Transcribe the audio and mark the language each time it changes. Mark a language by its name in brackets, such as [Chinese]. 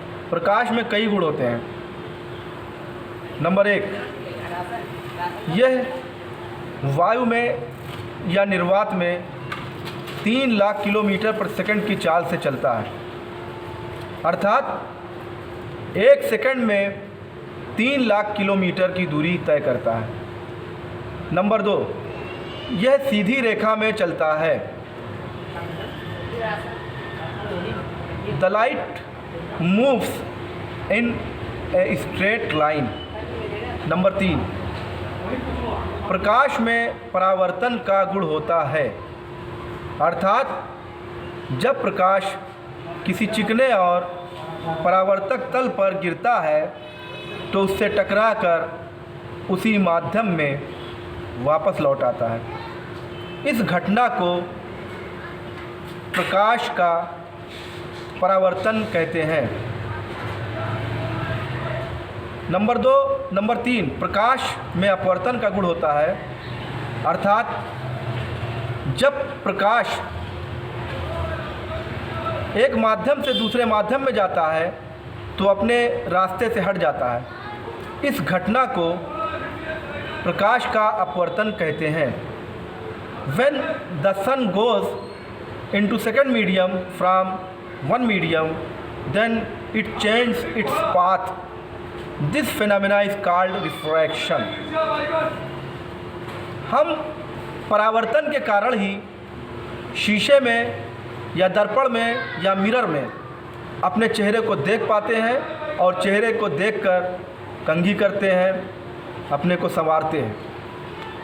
[Hindi] प्रकाश में कई गुण होते हैं। नंबर 1, यह वायु में या निर्वात में 3 लाख किलोमीटर प्रति सेकंड की चाल से चलता है, अर्थात 1 सेकंड में 3 लाख किलोमीटर की दूरी तय करता है। नंबर 2, यह सीधी रेखा में चलता है। [English] The light moves in a straight line. [Hindi] Number 3, प्रकाश में परावर्तन का गुण होता है, अर्थात जब प्रकाश किसी चिकने और परावर्तक तल पर गिरता है तो उससे टकराकर उसी माध्यम में वापस लौट आता है। इस घटना को प्रकाश का परावर्तन कहते हैं। नंबर 3, प्रकाश में अपवर्तन का गुण होता है, अर्थात जब प्रकाश एक माध्यम से दूसरे माध्यम में जाता है तो अपने रास्ते से हट जाता है। इस घटना को प्रकाश का अपवर्तन कहते हैं। [English] When the sun goes into second medium from one medium, then it changes its path. This phenomena is called refraction. [Hindi] हम परावर्तन के कारण ही शीशे में या दर्पण में या मिरर में अपने चेहरे को देख पाते हैं और चेहरे को देखकर कंघी करते हैं, अपने को संवारते हैं।